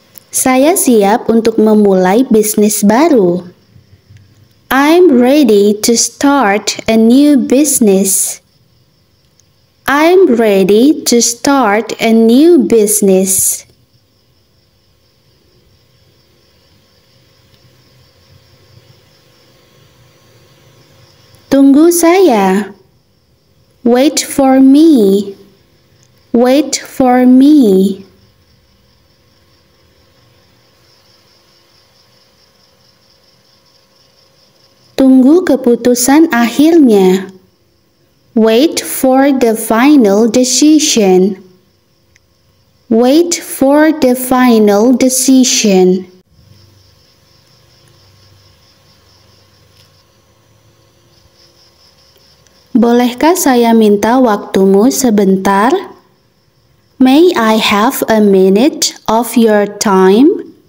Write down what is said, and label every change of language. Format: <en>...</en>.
<id>Saya siap untuk memulai bisnis baru.</id> <en>I'm ready to start a new business. I'm ready to start a new business.</en> <id>Tunggu saya.</id> <en>Wait for me. Wait for me.</en> <id>Tunggu keputusan akhirnya.</id> <en>Wait for the final decision. Wait for the final decision.</en> <id>Bolehkah saya minta waktumu sebentar?</id> <en>May I have a minute of your time?</en>